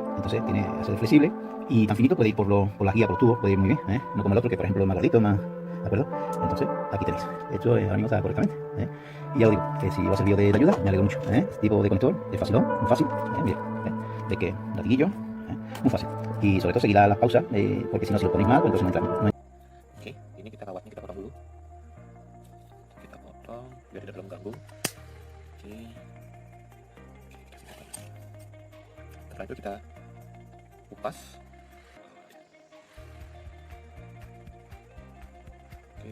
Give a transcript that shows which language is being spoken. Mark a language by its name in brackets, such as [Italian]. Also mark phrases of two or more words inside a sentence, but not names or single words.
[Spanish] Entonces tiene a ser flexible y tan finito, puede ir por la guía, por los tubos, puede ir muy bien, no como el otro que por ejemplo es más gordito, más ¿de acuerdo? Entonces, aquí tenéis. Hecho, ahora mismo está correctamente. Y ya os digo, que si os ha servido de ayuda, me alegro mucho. Este tipo de conector es fácil, muy fácil. Mira, de que latiguillo, muy fácil. Y sobre todo seguir las pausas, porque si no, si lo ponéis mal, pues entonces no entra. [Indonesian] Oke, ini kita kawatnya kita potong dulu. Kita potong biar tidak terlalu mengganggu. Oke. Setelah itu kita kupas. Oke.